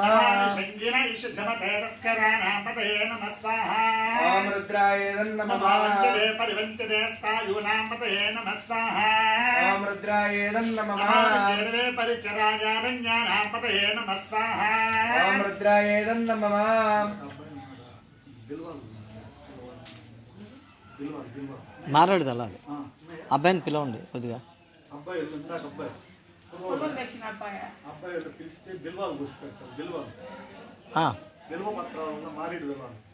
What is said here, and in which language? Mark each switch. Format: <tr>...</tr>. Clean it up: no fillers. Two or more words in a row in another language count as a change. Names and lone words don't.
<sa>निषङ्गिन इषुधमते तस्कराणां पतये नमः स्वाहा. रुद्राय नमः. परिवञ्चते स्तायूनां पतये नमः स्वाहा. रुद्राय नमः. चेर्वे परिचरायारण्यानां पतये नमः स्वाहा. रुद्राय नमः.</sa> <te>మాట్లాడదు అలా అబ్బాయిని పిలవండి కొద్దిగా. అబ్బాయి పిలిస్తే బిల్వాలు కూర్చోపెడతారు. బిల్వ పత్రాలు మారేడు బిల్వాలు</te>